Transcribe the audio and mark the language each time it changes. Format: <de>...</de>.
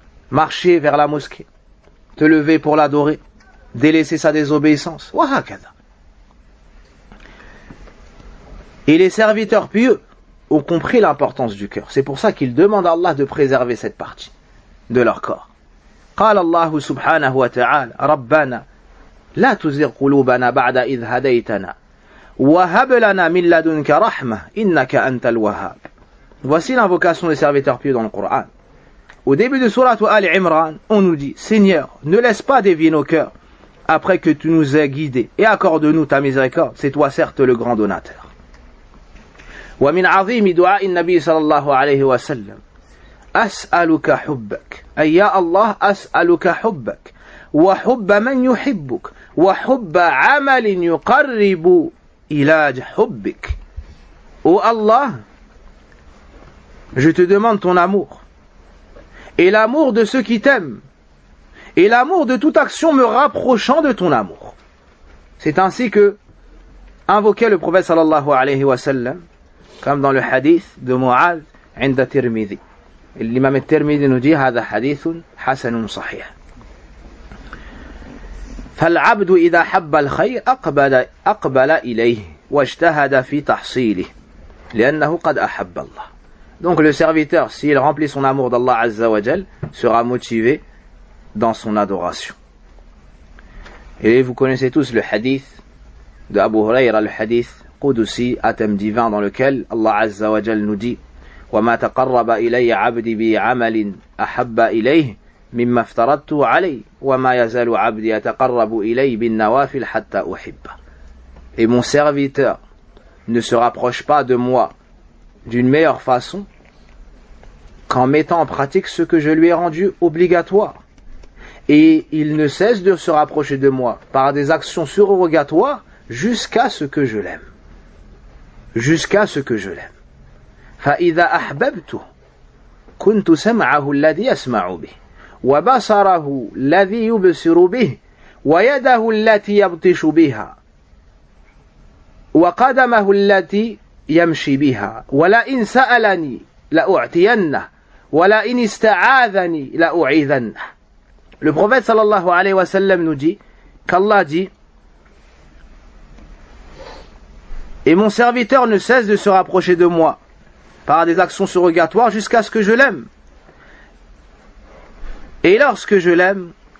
<fr>Marcher vers la mosquée, te lever pour l'adorer, délaisser sa désobéissance. Et les serviteurs pieux ont compris l'importance du cœur. C'est pour ça qu'ils demandent à Allah de préserver cette partie de leur corps.</fr> <ar>قال الله سبحانه وتعالى ربنا لا تزغ قلوبنا بعد إذ هديتنا وهب لنا من لدنك رحمة إنك أنت الوهاب.</ar> <fr>Voici l'invocation des serviteurs pieux dans le Coran. Au début de sourate Al Imran, on nous dit: Seigneur, ne laisse pas dévier nos cœurs après que tu nous aies guidés et accorde-nous ta miséricorde. C'est toi certes le grand donateur.</fr> <ar>ومن عظيم دعاء النبي صلى الله عليه وسلم أسألك حبك. أي يا الله أسألك حبك وحب من يحبك وحب عمل يقرب إلى حبك.</ar> <fr>Ô Allah, je te demande ton amour et l'amour de ceux qui t'aiment et l'amour de toute action me rapprochant de ton amour. C'est ainsi que invoquait le prophète sallallahu alayhi wa sallam, comme dans le hadith de Mu'adh</fr> <ar>عند</ar> <fr>Tirmidhi.</fr> <ar>الإمام الترمذي نجي هذا حديث حسن صحيح. فالعبد إذا حب الخير أقبل إليه واجتهد في تحصيله لأنه قد أحب الله.</ar> <fr>Donc le serviteur, s'il remplit son amour d'Allah Azza wa Jal, sera motivé dans son adoration. Et vous connaissez tous le hadith de Abu Huraira, le hadith Qudusi, Atem divin, dans lequel Allah Azza wa Jal nous dit</fr> <ar>وَمَا تَقَرَّبَ إِلَيَّ عَبْدِ بِعَمَلٍ أَحَبَّ إِلَيْهِ مِمَّا افْتَرَدْتُ عَلَيْهِ وَمَا يَزَلُ عَبْدِ يَتَقَرَّبُ إِلَيْهِ بِالنَّوَافِلْ حَتَّى أُحِبَّ.</ar> <fr>Et mon serviteur ne se rapproche pas de moi d'une meilleure façon qu'en mettant en pratique ce que je lui ai rendu obligatoire. Et il ne cesse de se rapprocher de moi par des actions surrogatoires jusqu'à ce que je l'aime. Jusqu'à ce que je l'aime. فَإِذَا أَحْبَبْتُ كُنْتُ سَمْعَهُ الَّذِي يَسْمَعُ بِهِ وَبَصَرَهُ الَّذِي يُبْصِرُ بِهِ وَيَدَهُ الَّتِي يَبْطِشُ بِهَا وَقَدَمَهُ الَّتِي يمشي بها ولئن سألني لأعطينه ولئن استعاذني لأعيذنه. Le prophète sallallahu alayhi wa sallam nous dit qu'Allah dit et mon serviteur ne cesse de se rapprocher de moi par des actions surrogatoires jusqu'à ce que je l'aime, et lorsque je l'aime</fr>